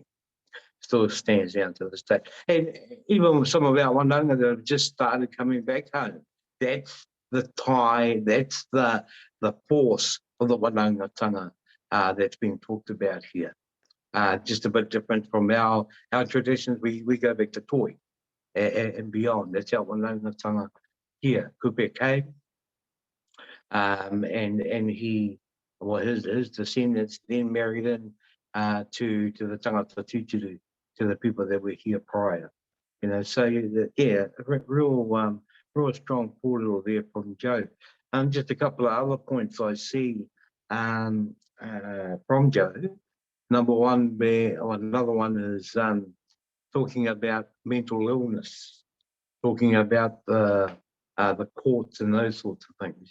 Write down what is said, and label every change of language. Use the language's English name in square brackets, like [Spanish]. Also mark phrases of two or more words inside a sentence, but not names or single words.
[English] Still stands down to this day. And even with some of our wanaunga that have just started coming back home, that's the tie, that's the force of the wanaungatanga that's being talked about here. Just a bit different from our traditions. We go back to toi and beyond. That's our wanaungatanga here. Kupe Kei. And he, well, his descendants then married in to the [Māori] tangata tūturu, [English] to the people that were here prior. So yeah, real strong kōrero there from Joe. Just a couple of other points I see from Joe. Number one, another one is talking about mental illness, talking about the courts and those sorts of things.